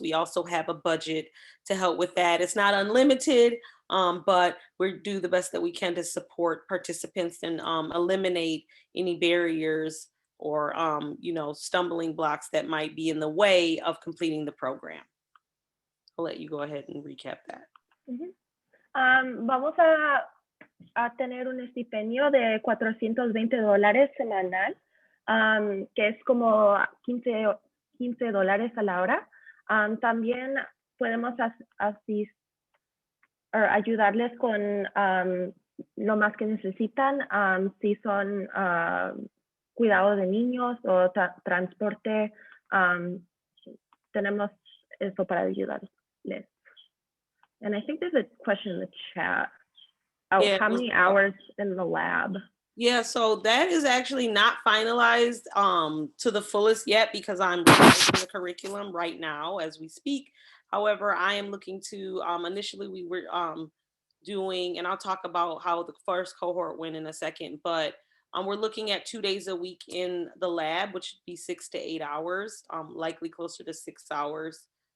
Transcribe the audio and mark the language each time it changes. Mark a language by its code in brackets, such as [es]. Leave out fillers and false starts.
[en] We also have a budget to help with that. It's not unlimited, but we do the best that we can to support participants and eliminate any barriers or, stumbling blocks that might be in the way of completing the program. I'll let you go ahead and recap that. [es] Vamos a tener un estipendio de $420 semanal, que es como $15 a la hora. También podemos ayudarles con lo más que necesitan, si son cuidado de niños o transporte. Tenemos eso para ayudarles. [en] And I think there's a question in the chat. Yeah, how many hours in the lab? Yeah, so that is actually not finalized to the fullest yet, because I'm writing the curriculum right now as we speak. However, I am looking to, initially we were doing, and I'll talk about how the first cohort went in a second, but we're looking at 2 days a week in the lab, which would be 6 to 8 hours, likely closer to 6 hours.